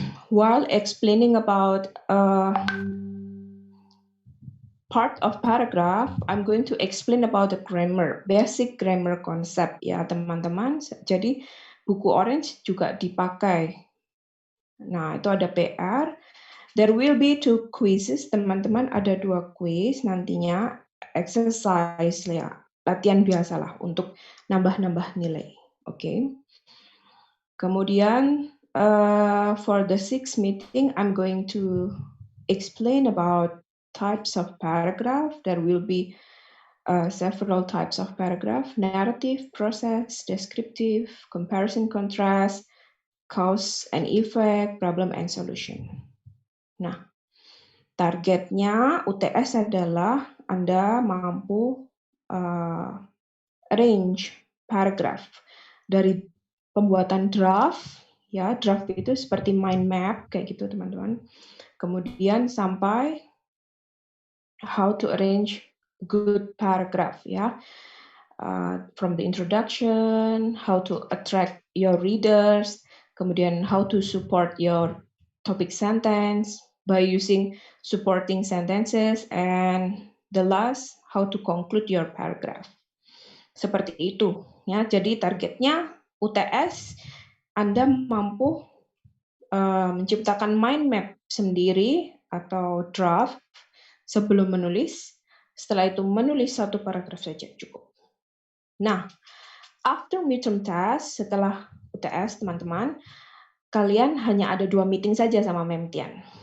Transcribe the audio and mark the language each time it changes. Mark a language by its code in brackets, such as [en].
[en] While explaining about part of paragraph, I'm going to explain about the grammar, basic grammar concept [id] ya teman-teman. Jadi buku orange juga dipakai. Nah, itu ada PR. [en] There will be 2 quizzes, [id] teman-teman. Ada 2 quiz nantinya, exercise ya, latihan biasalah untuk nambah-nambah nilai. Oke. Kemudian [en] for the 6th meeting, I'm going to explain about types of paragraph. There will be several types of paragraph: narrative, process, descriptive, comparison, contrast, cause and effect, problem and solution. [id] Nah, targetnya UTS adalah Anda mampu [en] arrange paragraph [id] dari pembuatan draft, ya draft itu seperti mind map kayak gitu teman-teman. Kemudian sampai [en] how to arrange good paragraph [id] ya. [en] From the introduction, how to attract your readers, [id] kemudian [en] how to support your topic sentence by using supporting sentences, and the last, how to conclude your paragraph. [id] Seperti itu ya. Jadi targetnya UTS Anda mampu menciptakan mind map sendiri atau draft sebelum menulis. Setelah itu menulis 1 paragraf saja cukup. Nah, [en] after midterm test, [id] setelah UTS teman-teman, kalian hanya ada 2 meeting saja sama Mem Tian.